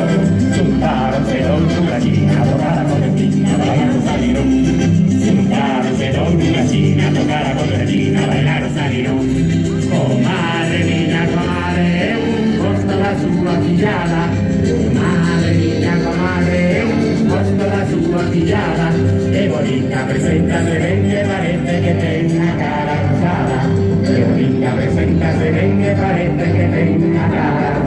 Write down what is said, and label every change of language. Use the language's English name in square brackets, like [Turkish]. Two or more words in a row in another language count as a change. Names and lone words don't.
[Spanish] Juntaronse una china, tocar la concertina, bailar salirón. Juntaronse una china, tocar la concertina, bailar salirón. [Galician] Comadre miña, comadre, eu gosto da súa fillada. Comadre miña, comadre, eu gosto da súa fillada. Que bonita presentase ben, que parece que ten a cara rosada. Que bonita presentase ben, que parece que ten a cara